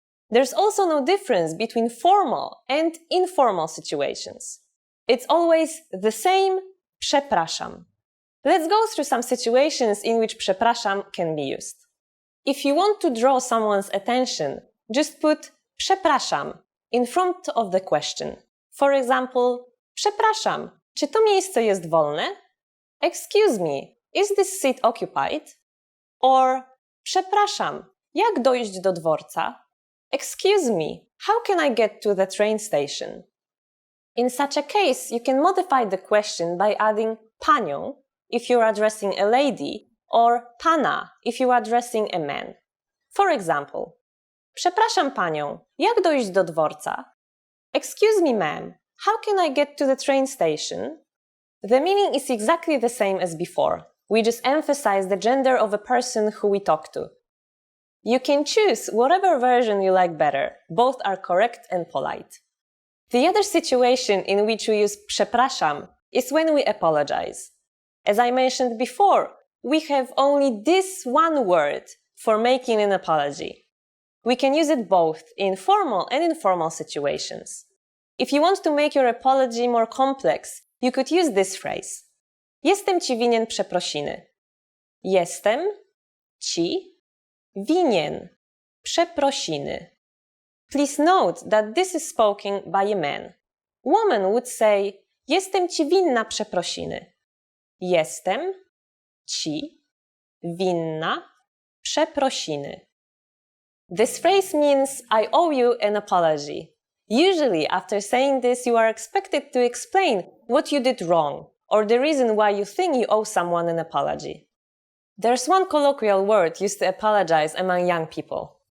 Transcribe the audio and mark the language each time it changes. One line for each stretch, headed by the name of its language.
English: There's also no difference between formal and informal situations. It's always the same przepraszam. Let's go through some situations in which przepraszam can be used. If you want to draw someone's attention, just put przepraszam in front of the question. For example,
Polish: przepraszam, czy to miejsce jest wolne?
English: Excuse me, is this seat occupied?
Polish: Or przepraszam, jak dojść do dworca?
English: Excuse me, how can I get to the train station? In such a case, you can modify the question by adding panią if you're addressing a lady or pana if you're addressing a man. For example,
Polish: przepraszam panią, jak dojść do dworca?
English: Excuse me, ma'am, how can I get to the train station? The meaning is exactly the same as before. We just emphasize the gender of a person who we talk to. You can choose whatever version you like better. Both are correct and polite. The other situation in which we use przepraszam is when we apologize. As I mentioned before, we have only this one word for making an apology. We can use it both in formal and informal situations. If you want to make your apology more complex, you could use this phrase.
Polish: Jestem ci winien przeprosiny. Jestem ci winien przeprosiny.
English: Please note that this is spoken by a man. Woman would say,
Polish: jestem ci winna przeprosiny. Jestem ci winna przeprosiny.
English: This phrase means I owe you an apology. Usually, after saying this, you are expected to explain what you did wrong or the reason why you think you owe someone an apology. There's one colloquial word used to apologize among young people.